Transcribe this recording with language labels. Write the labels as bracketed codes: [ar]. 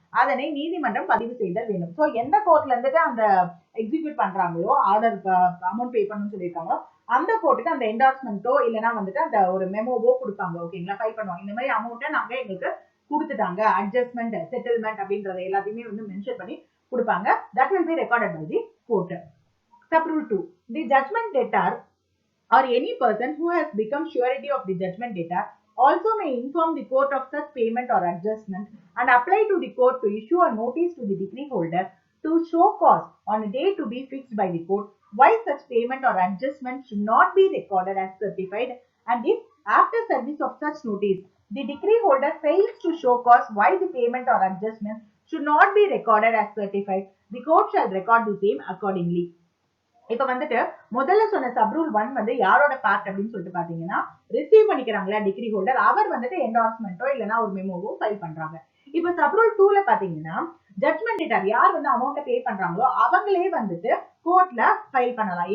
[ta] அதனை நீதிமன்றம் பதிவு செய்தல் வேண்டும். சோ எந்த கோர்ட்ல இருந்துட்டு அந்த எக்ஸிக்யூட் பண்றாங்களோ, ஆர்டர் அமௌண்ட் பே பண்ணணும்னு சொல்லியிருக்காங்களோ அந்த கோர்ட்டுக்கு அந்த என்டார்ஸ்மெண்ட்டோ இல்லைன்னா வந்துட்டு அந்த ஒரு மெமோவோ கொடுப்பாங்க. ஓகேங்களா, ஃபைல் பண்ணுவாங்க. இந்த மாதிரி அமௌண்ட்டை நாங்க எங்களுக்கு கொடுத்துட்டாங்க, அட்ஜஸ்ட்மெண்ட், செட்டில்மெண்ட் அப்படின்றத எல்லாத்தையுமே வந்து மென்ஷன் பண்ணி கொடுப்பாங்க. [en] That will be recorded by the court. Sub-rule 2. The judgment debtor or any person who has become surety of the judgment debtor also may inform the court of such payment or adjustment and apply to the court to issue a notice to the decree holder to show cause on a day to be fixed by the court why such payment or adjustment should not be recorded as certified, and if after service of such notice the decree holder fails to show cause why the payment or adjustment should not be recorded as certified, the court shall record the same accordingly. [ta] இப்ப வந்துட்டு முதல்ல சொன்ன sub-rule 1 வந்து யாரோட part அப்படின்னு சொல்லிட்டு பாத்தீங்கன்னா, receive பண்ணிக்கிறாங்களா degree holder, அவர் வந்துட்டு என்டார்ஸ்மெண்ட்டோ இல்லைன்னா ஒரு மெமோவோ ஃபைல் பண்றாங்க. இப்ப சப்ரூல் 2ல பாத்தீங்கன்னா ஜட்மெண்ட் டேட்டர் யார் வந்து அமௌண்ட்டை பே பண்றாங்களோ அவங்களே வந்துட்டு கோர்ட்ல ஃபைல் பண்ணலாம்.